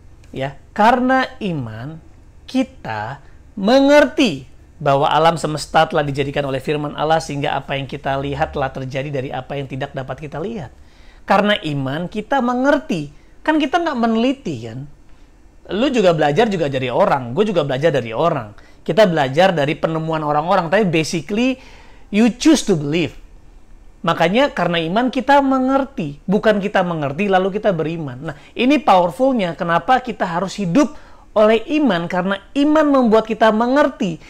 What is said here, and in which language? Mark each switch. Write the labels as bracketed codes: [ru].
[id] Ya, karena iman kita mengerti bahwa alam semesta telah dijadikan oleh firman Allah sehingga apa yang kita lihat telah terjadi dari apa yang tidak dapat kita lihat. Karena iman kita mengerti. Kan kita nggak meneliti kan. Lu juga belajar juga dari orang. Gue juga belajar dari orang. Kita belajar dari penemuan orang-orang. Tapi [en] basically you choose to believe. [id] Makanya karena iman kita mengerti. Bukan kita mengerti lalu kita beriman. Nah, ini powerfulnya. Kenapa kita harus hidup oleh iman, karena iman membuat kita mengerti.